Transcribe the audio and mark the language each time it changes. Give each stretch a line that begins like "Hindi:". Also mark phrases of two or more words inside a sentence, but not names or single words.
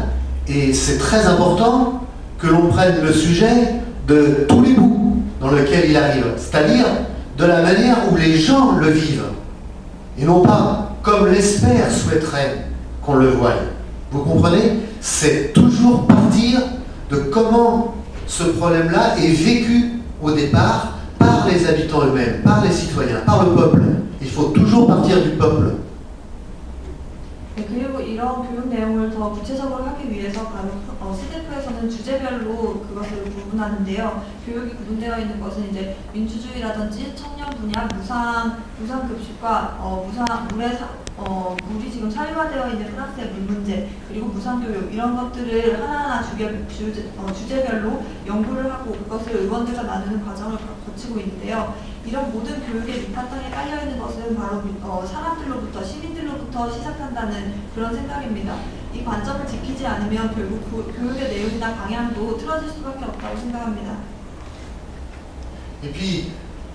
French: Et c'est très important que l'on prenne le sujet de tous les bouts dans lesquels il arrive, c'est-à-dire de la manière où les gens le vivent, et non pas comme l'expert souhaiterait qu'on le voie. Vous comprenez? C'est toujours partir de comment ce problème-là est vécu au départ par les habitants eux-mêmes, par les citoyens, par le peuple. Il faut toujours partir du peuple.
Korean: 네, 그리고 이런 교육 내용을 더 구체적으로 하기 위해서 바로 CDF에서는 주제별로 그것을 구분하는데요. 교육이 구분되어 있는 것은 이제 민주주의라든지 청년 분야, 무상급식과 물이 지금 사유화되어 있는 프랑스의 물 문제, 그리고 무상교육 이런 것들을 하나하나 주제별로 연구를 하고 그것을 의원들과 나누는 과정을 거치고 있는데요. 이런 모든 교육의 밑바탕에 깔려있는 것은 바로 사람들로부터, 시민들로부터 시작한다는 그런 생각입니다. 이 관점을 지키지 않으면 결국 교육의 내용이나 방향도 틀어질 수밖에 없다고 생각합니다.
French: Et puis,